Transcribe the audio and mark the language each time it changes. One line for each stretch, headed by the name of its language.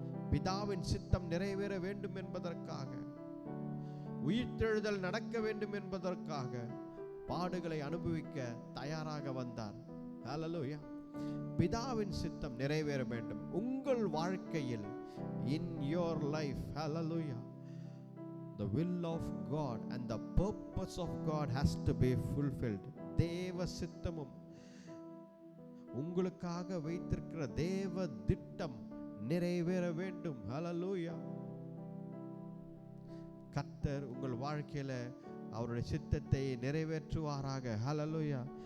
Tamil: பிதாவின் சித்தம் நிறைவேற வேண்டும் என்பதற்காக, உயிர்த்தெழுதல் நடக்க வேண்டும் என்பதற்காக பாடுகளை அனுபவிக்க தயாராக வந்தார். ஹல்லேலூயா. பிதாவின் சித்தம் நிறைவேற வேண்டும் உங்கள் வாழ்க்கையில்,
English: in your life. Hallelujah. The will of God and the purpose of God has to be fulfilled.
Tamil: தேவ சித்தமும் உங்களுக்காக வைத்திருக்கிற தேவ திட்டம் நிறைவேற வேண்டும். ஹல்லேலூயா. கர்த்தர் உங்கள் வாழ்க்கையில அவருடைய சித்தத்தை நிறைவேற்றுவாராக. ஹல்லேலூயா.